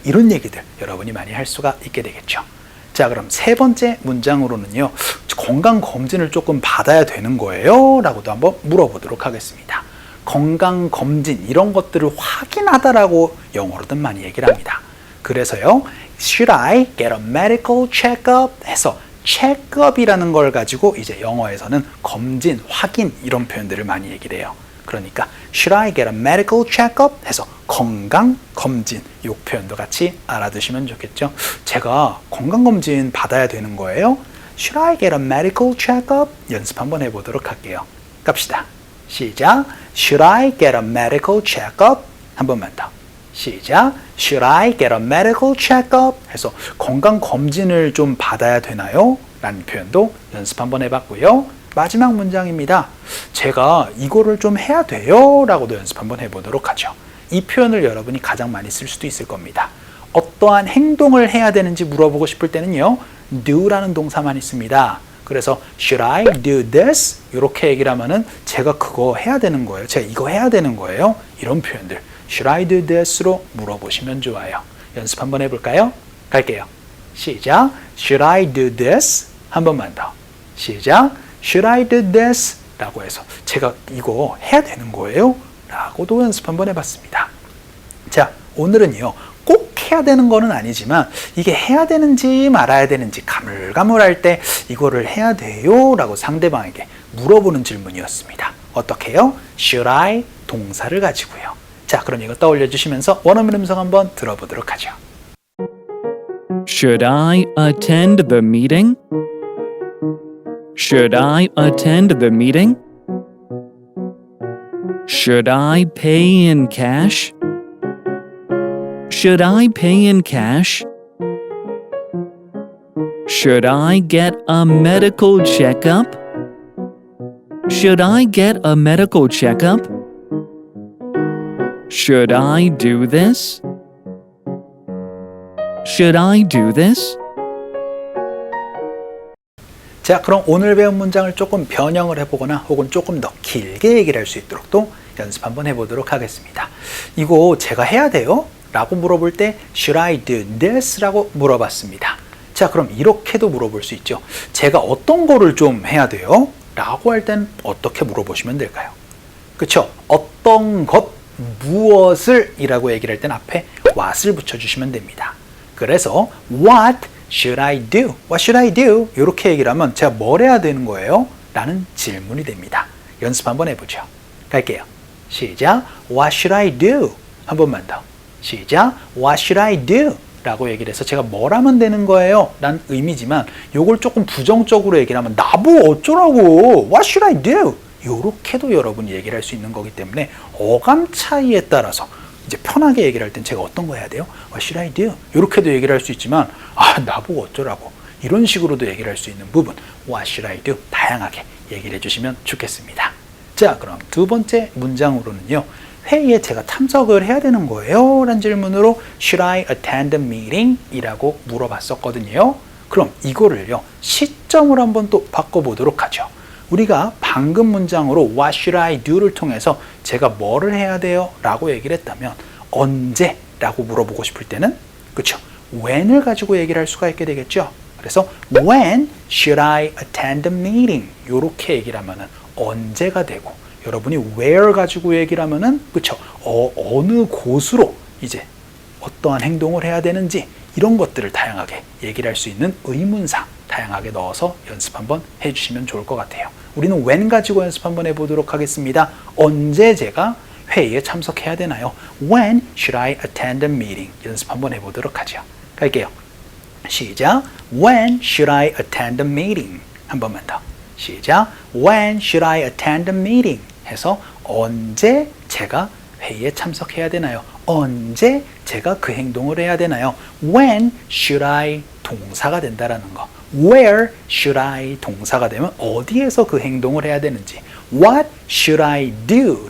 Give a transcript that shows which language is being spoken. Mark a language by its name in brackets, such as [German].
[Korean] 이런 얘기들 여러분이 많이 할 수가 있게 되겠죠. 자, 그럼 세 번째 문장으로는요. 건강검진을 조금 받아야 되는 거예요? 라고도 한번 물어보도록 하겠습니다. 건강검진 이런 것들을 확인하다라고 영어로든 많이 얘기를 합니다. 그래서요. [English] Should I get a medical check-up? [Korean] 해서 check-up이라는 걸 가지고 이제 영어에서는 검진, 확인 이런 표현들을 많이 얘기를 해요. 그러니까 [English] Should I get a medical check-up? [Korean] 해서 건강검진 이 표현도 같이 알아두시면 좋겠죠. 제가 건강검진 받아야 되는 거예요? [English] Should I get a medical check-up? [Korean] 연습 한번 해보도록 할게요. 갑시다. 시작. [English] Should I get a medical check-up? [Korean] 한 번만 더. 시작. [English] Should I get a medical check-up? [Korean] 해서 건강검진을 좀 받아야 되나요? 라는 표현도 연습 한번 해봤고요. 마지막 문장입니다. 제가 이거를 좀 해야 돼요? 라고도 연습 한번 해보도록 하죠. 이 표현을 여러분이 가장 많이 쓸 수도 있을 겁니다. 어떠한 행동을 해야 되는지 물어보고 싶을 때는요. do라는 동사만 있습니다. 그래서 [English] should I do this? [Korean] 이렇게 얘기를 하면은 제가 그거 해야 되는 거예요. 제가 이거 해야 되는 거예요. 이런 표현들 [English] should I do this? [Korean] 로 물어보시면 좋아요. 연습 한번 해볼까요? 갈게요. 시작. [English] Should I do this? [Korean] 한 번만 더. 시작. [English] Should I do this? [Korean] 라고 해서 제가 이거 해야 되는 거예요? 라고도 연습 한번 해봤습니다. 자, 오늘은요. 꼭 해야 되는 거는 아니지만 이게 해야 되는지 말아야 되는지 가물가물할 때 이거를 해야 돼요? 라고 상대방에게 물어보는 질문이었습니다. 어떻게 해요? [English] Should I? [Korean] 동사를 가지고요. 자, 그럼 이거 떠올려 주시면서 원어민 음성 한번 들어보도록 하죠. [English] Should I attend the meeting? Should I attend the meeting? Should I pay in cash? Should I pay in cash? Should I get a medical checkup? Should I get a medical checkup? Should I do this? Should I do this? [Korean] 자, 그럼 오늘 배운 문장을 조금 변형을 해보거나 혹은 조금 더 길게 얘기를 할 수 있도록 또 연습 한번 해보도록 하겠습니다. 이거 제가 해야 돼요? 라고 물어볼 때 [English] Should I do this? [Korean] 라고 물어봤습니다. 자, 그럼 이렇게도 물어볼 수 있죠. 제가 어떤 거를 좀 해야 돼요? 라고 할 땐 어떻게 물어보시면 될까요? 그쵸? 어떤 것, 무엇을 이라고 얘기를 할 땐 앞에 what을 붙여주시면 됩니다. 그래서 [English] What should I do? What should I do? [Korean] 이렇게 얘기를 하면 제가 뭘 해야 되는 거예요? 라는 질문이 됩니다. 연습 한번 해보죠. 갈게요. 시작. [English] What should I do? [Korean] 한 번만 더. 시작. [English] What should I do? [Korean] 라고 얘기를 해서 제가 뭘 하면 되는 거예요? 라는 의미지만 요걸 조금 부정적으로 얘기를 하면 나보고 어쩌라고? [English] What should I do? [Korean] 요렇게도 여러분이 얘기를 할 수 있는 거기 때문에 어감 차이에 따라서 이제 편하게 얘기를 할 땐 제가 어떤 거 해야 돼요? [English] What should I do? [Korean] 이렇게도 얘기를 할 수 있지만 나보고 어쩌라고 이런 식으로도 얘기를 할 수 있는 부분 [English] What should I do? [Korean] 다양하게 얘기를 해주시면 좋겠습니다. 자, 그럼 두 번째 문장으로는요. 회의에 제가 참석을 해야 되는 거예요? 라는 질문으로 [English] Should I attend the meeting? [Korean] 이라고 물어봤었거든요. 그럼 이거를요. 시점을 한번 또 바꿔보도록 하죠. 우리가 방금 문장으로 [English] What should I do [Korean] 를 통해서 제가 뭐를 해야 돼요? 라고 얘기를 했다면 언제? 라고 물어보고 싶을 때는 그렇죠? when을 가지고 얘기를 할 수가 있게 되겠죠? 그래서 [English] When should I attend the meeting? [Korean] 이렇게 얘기를 하면은 언제가 되고 여러분이 where 가지고 얘기를 하면은 그렇죠? 어느 곳으로 이제 어떠한 행동을 해야 되는지 이런 것들을 다양하게 얘기를 할 수 있는 의문사 다양하게 넣어서 연습 한번 해주시면 좋을 것 같아요. 우리는 when 가지고 연습 한번 해보도록 하겠습니다. 언제 제가 회의에 참석해야 되나요? [English] When should I attend the meeting? [Korean] 연습 한번 해보도록 하죠. 갈게요. 시작. [English] When should I attend the meeting? [Korean] 한 번만 더. 시작. [English] When should I attend the meeting? [Korean] 해서 언제 제가 회의에 참석해야 되나요? 언제 제가 그 행동을 해야 되나요? [English] When should I [Korean] 동사가 된다라는 거. [English] Where should I [Korean] 동사가 되면 어디에서 그 행동을 해야 되는지. [English] What should I do?